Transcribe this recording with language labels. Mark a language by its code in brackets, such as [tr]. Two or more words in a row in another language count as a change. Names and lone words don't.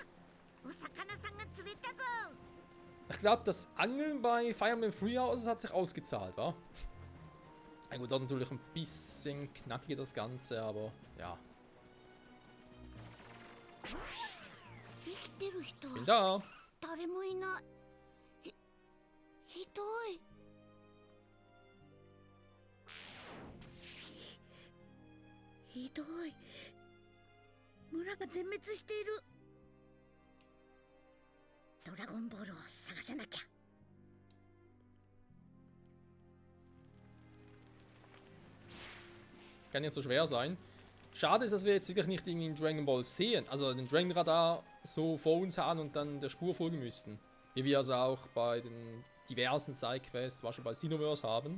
[de] Ich glaube, das Angeln bei Fire Emblem Three Houses hat sich ausgezahlt, wa? Ja, gut, dort natürlich ein bisschen knackiger das Ganze, aber ja. Bin da. [ja] 誰もいない。ひどい。ひどい。村が全滅している。ドラゴンボールを探さなきゃ。 [de] Kann nicht so schwer sein. Schade ist, dass wir jetzt wirklich nicht irgendwie in Dragon Ball sehen. Also den Dragon Radar so vor uns haben und dann der Spur folgen müssten. Wie wir also auch bei den diversen Sidequests, zum Beispiel bei Xenoverse haben.